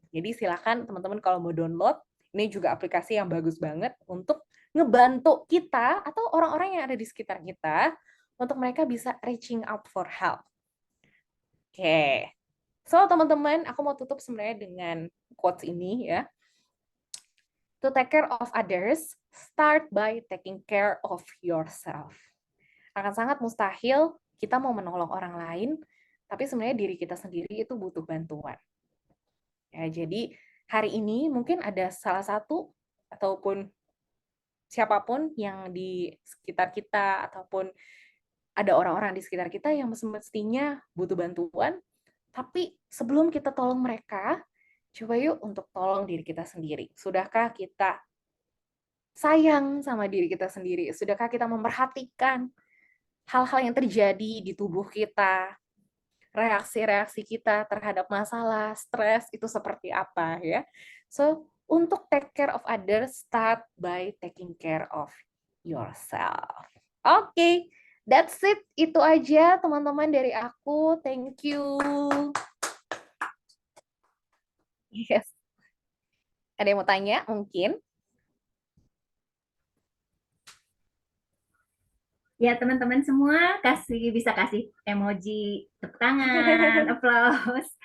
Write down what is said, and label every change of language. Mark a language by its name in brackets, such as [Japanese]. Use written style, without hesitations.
[Indonesian] Jadi silakan teman-teman kalau mau download, ini juga aplikasi yang bagus banget untuk ngebantu kita atau orang-orang yang ada di sekitar kita untuk mereka bisa [English] reaching out for help. [Indonesian] Oke. So, teman-teman, aku mau tutup sebenarnya dengan quotes ini ya. [English] To take care of others, start by taking care of yourself. [Indonesian] Akan sangat mustahil kita mau menolong orang lain, tapi sebenarnya diri kita sendiri itu butuh bantuan. Ya, jadi hari ini mungkin ada salah satu ataupun siapapun yang di sekitar kita ataupun ada orang-orang di sekitar kita yang semestinya butuh bantuan, tapi sebelum kita tolong mereka, coba yuk untuk tolong diri kita sendiri. Sudahkah kita sayang sama diri kita sendiri? Sudahkah kita memperhatikan hal-hal yang terjadi di tubuh kita, reaksi-reaksi kita terhadap masalah, stres, itu seperti apa ya? [English] So, untuk take care of others, start by taking care of yourself. Oke, that's it. [Indonesian] Itu aja teman-teman dari aku. [English] Thank you. [Indonesian] Yes. Ada yang mau tanya mungkin? Ya, teman-teman semua bisa kasih emoji tepuk tangan, applause,